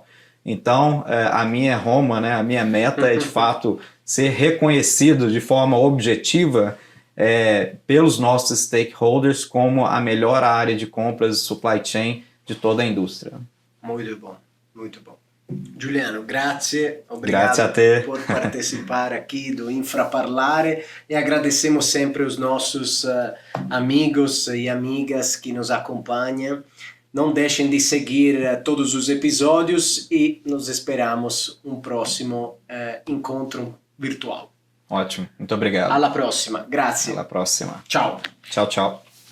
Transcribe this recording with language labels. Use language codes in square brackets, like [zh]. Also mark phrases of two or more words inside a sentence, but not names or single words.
[pt] Então, a minha Roma, né, a minha meta é, de fato, ser reconhecido de forma objetiva pelos nossos stakeholders como a melhor área de compras e [en] supply chain [pt] de toda a indústria. Muito bom, muito bom. [it] Giuliano, grazie, grazie a [pt] te por participar aqui do Infraparlare, e agradecemos sempre os nossos amigos e amigas que nos acompanham. Não deixem de seguir todos os episódios e nos esperamos um próximo encontro virtual. Ótimo, muito obrigado. [it] Alla prossima, grazie. Alla prossima. Ciao. Ciao, ciao.